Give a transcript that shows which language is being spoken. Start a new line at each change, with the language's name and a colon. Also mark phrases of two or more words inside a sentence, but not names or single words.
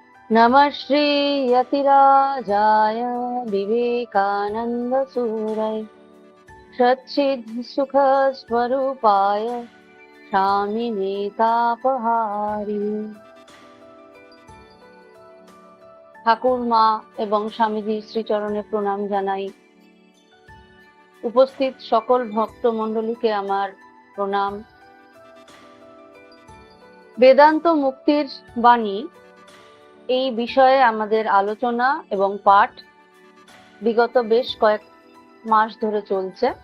Sanskrit: नमः श्री यतिराजाय विवेकानंद सूरय सच्चिद सुख स्वरूपाय स्वामिने तापहारी।
Bangla: ঠাকুর মা এবং স্বামীজির শ্রীচরণে প্রণাম জানাই। উপস্থিত সকল ভক্ত মণ্ডলীকে আমার প্রণাম। বেদান্ত মুক্তির বাণী এই বিষয়ে আমাদের আলোচনা এবং পাঠ বিগত বেশ কয়েক মাস ধরে চলছে।